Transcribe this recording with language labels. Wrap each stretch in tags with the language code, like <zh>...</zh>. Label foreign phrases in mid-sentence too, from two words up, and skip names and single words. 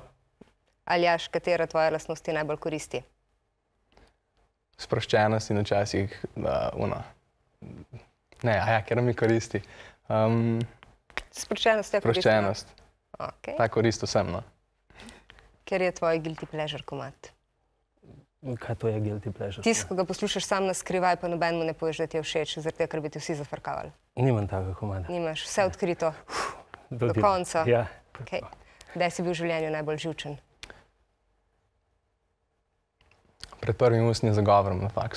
<sl>Aljaž, katera tvoja lastnost ti najbolj koristi? Sproščenost in včasih, ker mi koristi. Sproščenost je koristna? Sproščenost. Ta korist vsem, no. Ker je tvoj</sl> <en>guilty pleasure</en> <sl>komad? Kaj to je</sl> <en>guilty pleasure?</en> <sl>Tisk, ko ga poslušaš sam na skrivaj, pa nobenemu ne poveš, da ti je všeč, zaradi tega, ker bi ti vsi zafrkavali. Nimam takega komada. Nimaš, vse odkrito. Do konca. Ja. Kdaj si bil v življenju najbolj živčen? Pred prvim ustnim zagovorom na faksu.</sl>